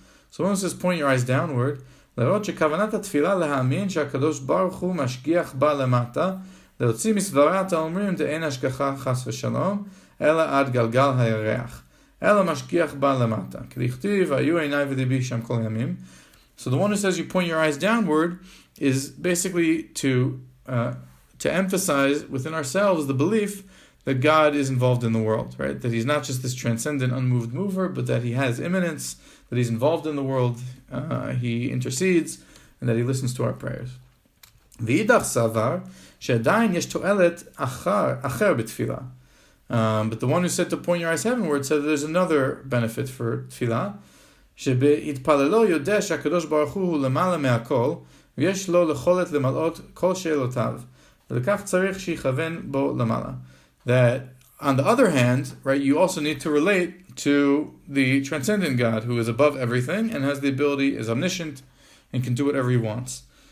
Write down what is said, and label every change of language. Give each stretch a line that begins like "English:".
English: So one says point your eyes downward,
Hebrew: להראות שכוונת התפילה להאמין שהקדוש ברוך הוא משגיח בה למטה, להוציא מסברת האומרים דאין השגחה חס ושלום, אלא עד גלגל הירח, אלא משגיח בה למטה. כדכתיב, היו עיניי ולבי שם כל ימים.
English: So the one who says you point your eyes downward is basically to emphasize within ourselves the belief that God is involved in the world, right? That he's not just this transcendent, unmoved mover, but that he has immanence, that he's involved in the world, he intercedes, and that he listens to our prayers.
Hebrew: V'idach savar, she'adayin yesh to'elet acher b'tfilah.
English: But the one who said to point your eyes heavenward said that there's another benefit for tfilah,
Hebrew: שבהתפללו יודע שהקדוש ברוך הוא למעלה מהכל, ויש לו יכולת למלאות כל שאלותיו, ולכך צריך שיכוון בו למעלה.
English: That, on the other hand, right, you also need to relate to the transcendent God who is above everything and has the ability, is omniscient, and can do whatever he wants.